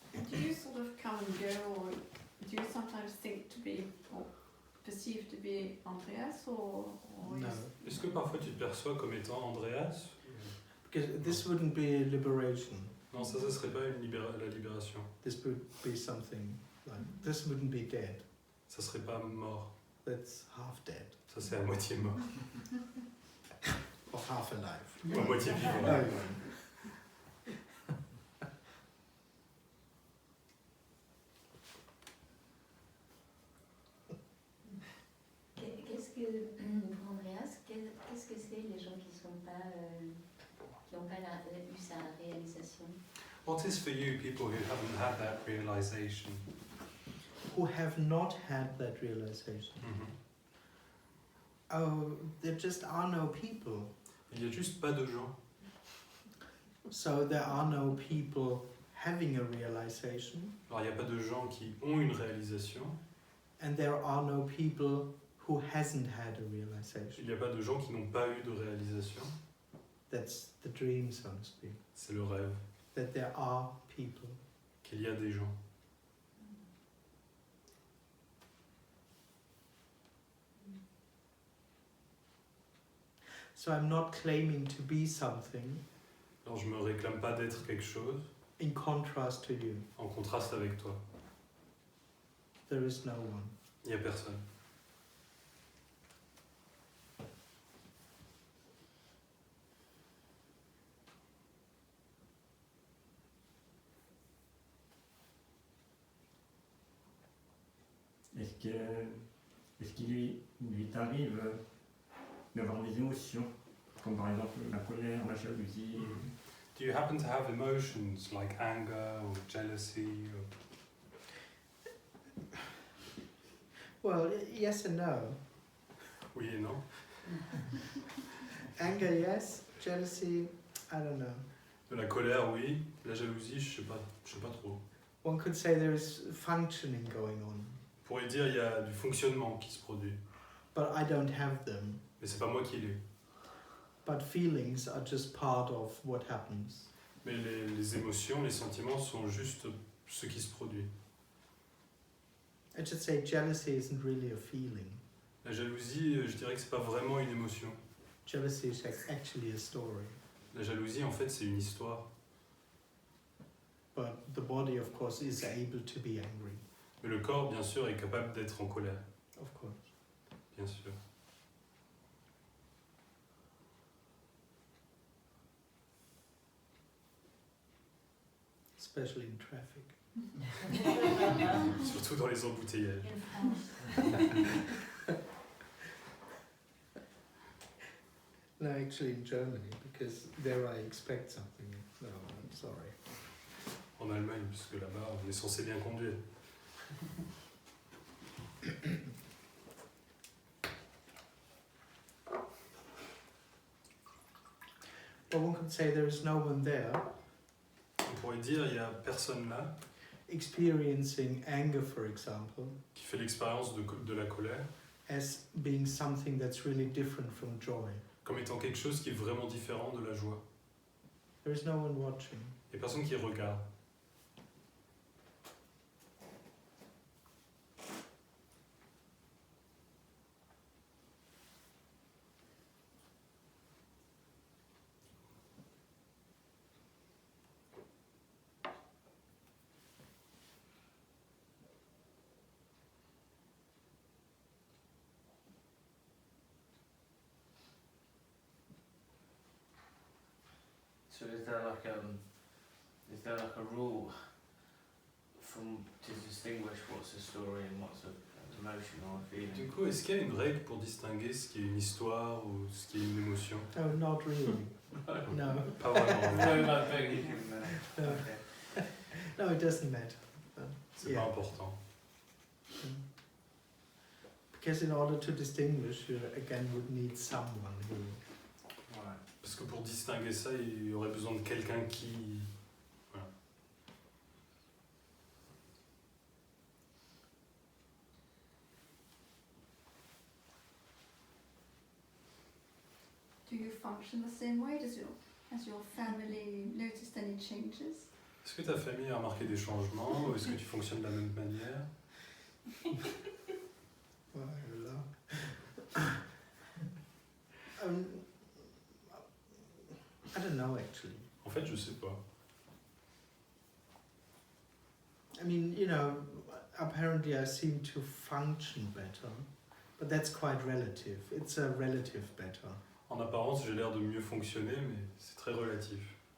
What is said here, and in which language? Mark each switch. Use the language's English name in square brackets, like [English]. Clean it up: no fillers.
[English] Do you sort of come and go, or do you sometimes think to be, or perceive to be Andreas, or No, [French] Est-ce que parfois tu te perçois comme étant Andreas? [English] because this wouldn't be liberation. [French] Non, ça serait pas la libération. [English] This would be something like this wouldn't be dead. [French] Ça serait pas mort. [English] That's half dead [French] Ça c'est à moitié mort. [English] or half alive. [French] Ou à moitié vivant. Oh, Qu'est-ce que, pour Andreas, qu'est-ce que c'est les gens qui sont pas, qui n'ont pas eu sa réalisation? [English] What is for you people who haven't had that realization? who have not had that realization. Oh, there just are no people. [French] Il y a juste pas de gens. [English] So there are no people having a realization, [French] Alors il n'y a pas de gens qui ont une réalisation. [English] and there are no people who hasn't had a [French] Il [English] realization. [French] n'y a pas de gens qui n'ont pas eu de réalisation. [English] That's the dream, so to speak. [French] C'est le rêve. [English] That there are people. [French] Qu'il y a des gens. [English] So I'm not claiming to be something [French] Alors je me réclame pas d'être quelque chose [English] in contrast to you. [French] en contraste avec toi. [English] There is no one. [French] Il n'y a personne. Est-ce qu'il lui t'arrive d'avoir des émotions, comme par exemple la colère, la jalousie? [English] Do you happen to have emotions like anger or jealousy? Well, yes and no. [French] Oui et non. [English] Anger, yes. Jealousy, I don't know. [French] De la colère, oui. La jalousie, je sais pas trop. [English] One could say there is functioning going on, [French] On pourrait dire il y a du fonctionnement qui se produit, [English] but I don't have them. [French] mais c'est pas moi qui l'ai. [English] But feelings are just part of what happens. [French] Mais les émotions, les sentiments sont juste ce qui se produit. [English] I should say jealousy isn't really a feeling. [French] La jalousie, je dirais que c'est pas vraiment une émotion. [English] Jealousy is actually a story. [French] La jalousie, en fait, c'est une histoire. [English] But the body, of course, is able to be angry. [French] Mais le corps, bien sûr, est capable d'être en colère, [English] Of course. [French] bien sûr. [English] Especially in traffic. [French] Surtout dans les embouteillages. [English] In France. No, actually in Germany, because there I expect something. No, I'm sorry. [French] En Allemagne, parce que là-bas, on est censé bien conduire. [English] But one could say there is no one there [French] On pourrait dire, il y a personne là [English] experiencing anger, for example, [French] qui fait l'expérience de la colère, [English] as being something that's really different from joy. [French] comme étant quelque chose qui est vraiment différent de la joie. [English] There is no one watching. [French] Il n'y a personne qui regarde. [English] So is there like a rule to distinguish what's a story and what's an emotion or a feeling? [French] Du coup, est-ce qu'il y a une règle pour distinguer ce qui est une histoire ou ce qui est une émotion? [English] Oh, not really. No. [French] Pas vraiment. [English] No, like big, you can, No. okay. No, it doesn't matter. [French] C'est pas important. [English] Because in order to distinguish, you again would need someone who. Right. [French] Parce que pour distinguer ça, il y aurait besoin de quelqu'un qui... Voilà. [English] Do you function the same way? Has your family noticed any changes? [French] Est-ce que ta famille a remarqué des changements ou est-ce que tu fonctionnes de la même manière? Voilà. [English] I don't know actually. [French] En fait, je sais pas. [English] I mean, you know, apparently I seem to function better, but that's quite relative. It's a relative better. [French] En apparence, j'ai l'air de mieux fonctionner, mais c'est très relatif.